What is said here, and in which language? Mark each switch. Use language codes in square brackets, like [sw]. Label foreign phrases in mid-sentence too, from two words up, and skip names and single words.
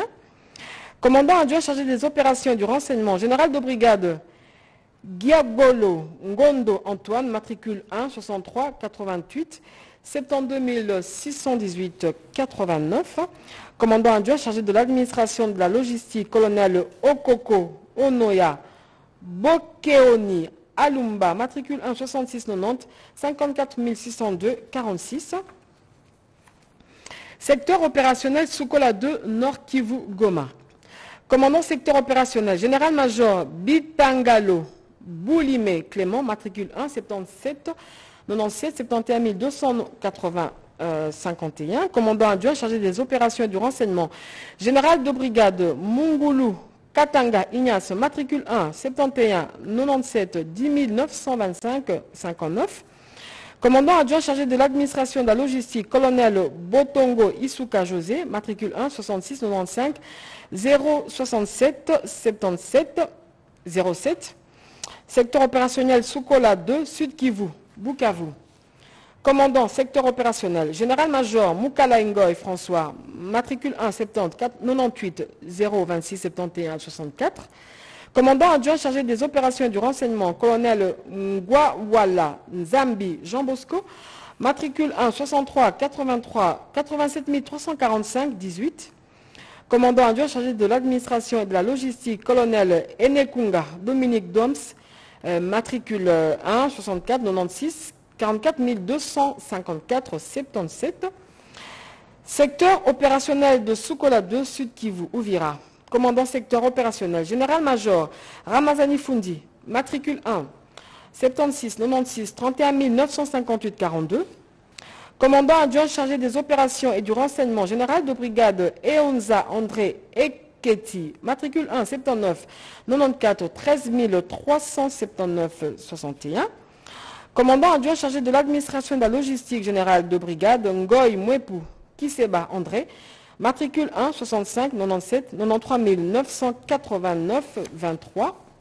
[fr] Commandant adjoint chargé des opérations et du renseignement, général de brigade Giabolo Ngondo Antoine, matricule 1 63 88 72 618 89. Commandant adjoint chargé de l'administration de la logistique, colonel Okoko Onoya Bokeoni Alumba, matricule 1 66 90 54 602 46. Secteur opérationnel Sukola 2 Nord Kivu Goma. Commandant secteur opérationnel, général-major Bitangalo Boulime Clément, matricule 1 77 97 71 280 51. Commandant adjoint chargé des opérations et du renseignement, général de brigade Mungulu Katanga Ignace, matricule 1 71 97 10 925 59. Commandant adjoint chargé de l'administration de la logistique, colonel Botongo Isuka José, matricule 1 66 95 067 77 07. Secteur opérationnel Sukola 2 Sud Kivu, Bukavu. Commandant secteur opérationnel, général-major Mukala Ngoy François, matricule 1 70 98 026 71 64. Commandant adjoint chargé des opérations et du renseignement, colonel Ngwawala Nzambi Jean Bosco, matricule 1 63 83 87 345 18. Commandant adjoint chargé de l'administration et de la logistique, colonel Enekunga Dominique Doms, matricule 1 64 96 44 254 77. Secteur opérationnel de Sukola 2 Sud Kivu Ouvira. Commandant secteur opérationnel, général-major Ramazani Fundi, matricule 1 76 96 31 958 42. Commandant adjoint chargé des opérations et du renseignement, général de brigade Eonza André Eketi, matricule 1 79 94 13 379 61. Commandant adjoint chargé de l'administration de la logistique, général de brigade Ngoy Mwepu Kiseba André, matricule 1 65 97 93 989 23.